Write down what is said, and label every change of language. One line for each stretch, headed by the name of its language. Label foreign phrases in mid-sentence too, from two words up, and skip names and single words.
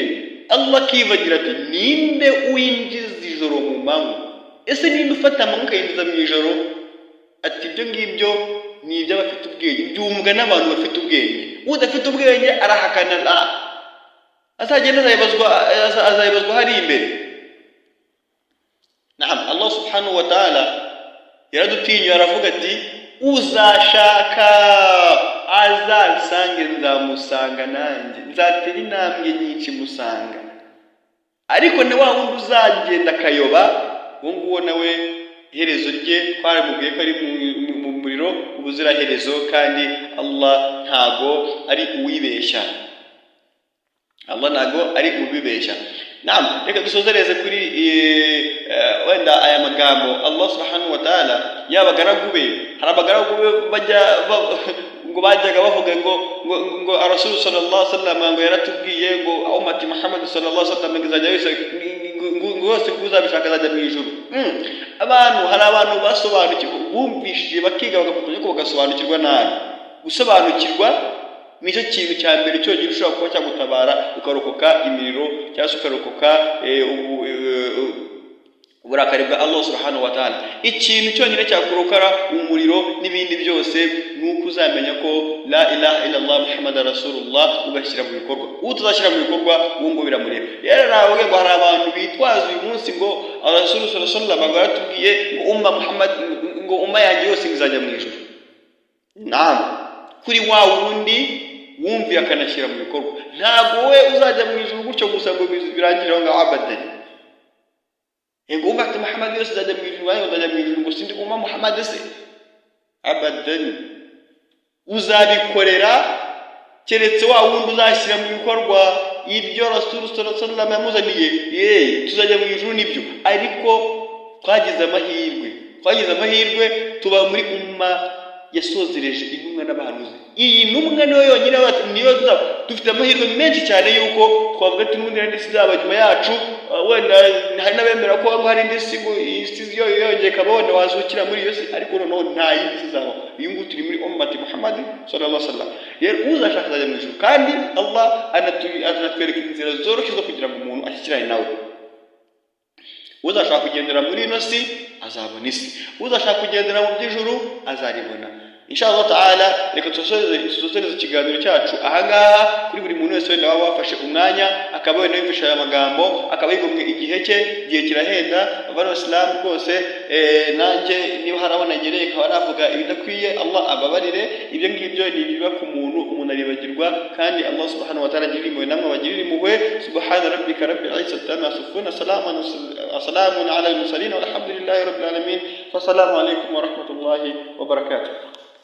Kinyarwanda: Allah kivagira ati ninde uwinjiza ijoro mu manywa? Ese ninde ufata amanywa ukayinjiza mu ijoro? Ati ibyo ngibyo ni iby'abafite ubwenge, byumvwa n'abantu bafite ubwenge. Udafite ubwenge arahakana, azagenda azayibazwa hari imbere. Naam, Allah
Arabic: سبحانه وتعالى
Kinyarwanda: yaradutinyuye aravuga ati uzashaka azansange nzamusanga, nanjye nzatera intambwe nyinshi musanga. Ariko na wa wundi uzagenda akayoba, uwo nguwo nawe iherezo rye twaramubwiye ko ari mu muriro ubuziraherezo, kandi Allah ntago ari uwibeshya. Allah ntago ari ubibeshya. Naam, reka dusozereze kuri wenda aya magambo. Allah
Arabic: سبحانه وتعالى
Kinyarwanda: yabagaragu be, hari abagaragu be ngo bajyaga bavuga ngo
Arabic: رسول صلى الله عليه وسلم
Kinyarwanda: ngo yaratubwiye ngo
Arabic: أمة محمد صلى الله عليه وسلم
Kinyarwanda: ngizajya wese ngose kuzabishaka azajya mu ijuru. Hari abantu basobanukirwa, bumvishije bakiga bagafatanya ko bagasobanukirwa nabi. Gusobanukirwa nicyo kintu cya mbere cyonyine ushobora kuba cyagutabara ukarokoka imiriro, cyangwa se ukarokoka uburakari bwa Allah
Arabic: سبحانه وتعالى.
Kinyarwanda: Ikintu cyonyine cyakurokara umuriro n'ibindi byose ni uko uzamenya ko
Arabic: لا إله إلا الله محمد رسول الله,
Kinyarwanda: ugashyira mu bikorwa. Utazashyira mu bikorwa uwo ngo biramureba. Rero nawe ngo hari abantu bitwaza uyu munsi ngo
Arabic: رسول صلى الله عليه وسلم
Kinyarwanda: yaratubwiye ngo
Arabic: أمة محمد,
Kinyarwanda: ngo umma yanjye yose izajya mu ijuru. Naam, kuri wa wundi wumviye akanashyira mu bikorwa. Ntabwo we uzajya mu ijuru gutyo gusa ngo birangire aho ngaho abadan. Ngo
Arabic: أمة محمد
Kinyarwanda: yose izajya mu ijuru, wanjye uzajya mu ijuru ngo sindi
Arabic: أمة محمد
Kinyarwanda: se? Abadan. Uzabikorera keretse wa wundi uzashyira mu bikorwa ibyo
Arabic: رسول صلى الله عليه وسلم
Kinyarwanda: yamuzaniye. Tuzajya mu ijuru nibyo, ariko twagize amahirwe tuba muri umma yasozereje intumwa n'abahanuzi. Iyi ntumwa niyo yonyine niyo dufite amahirwe menshi cyane yuko twavuga ati n'ubundi hari isi zaba nyuma yacu. Wenda hari n'abemera ko hari indi si ngo isi yongeye kaba wenda wazukira muri iyo si, ariko noneho nta yindi si zaba. Uyu nguyu turi muri
Arabic: أمة محمد صلى الله عليه وسلم.
Kinyarwanda: Rero uzashaka azajya mu ijuru, kandi Allah anatwereka inzira zoroshye zo kugira ngo umuntu ashyikirane nawe. uzashaka kugendera muri ino si azabona isi, uzashaka kugendera mu by'ijuru azaribona.
Arabic: إن شاء الله تعالى,
Kinyarwanda: reka tusosereze ikiganiro cyacu ahangaha kuri buri muntu wese wenda waba wafashe umwanya akaba wenda yumvisha aya magambo akaba yigomwe igihe kirahenda. Abana b'Islam rwose nanjye niba harabona ngereye nkaba navuga ibidakwiye, Allah ababarire. Ibyo ngibyo ni ibiba ku muntu aribagirwa, kandi Allah
Arabic: سبحانه وتعالى
Kinyarwanda: agirira impuhwe namwe bagirira impuhwe.
Arabic: سبحان ربك رب العزة عما يصفون، وسلام على المرسلين والحمد لله رب العالمين. والسلام عليكم ورحمة الله وبركاته.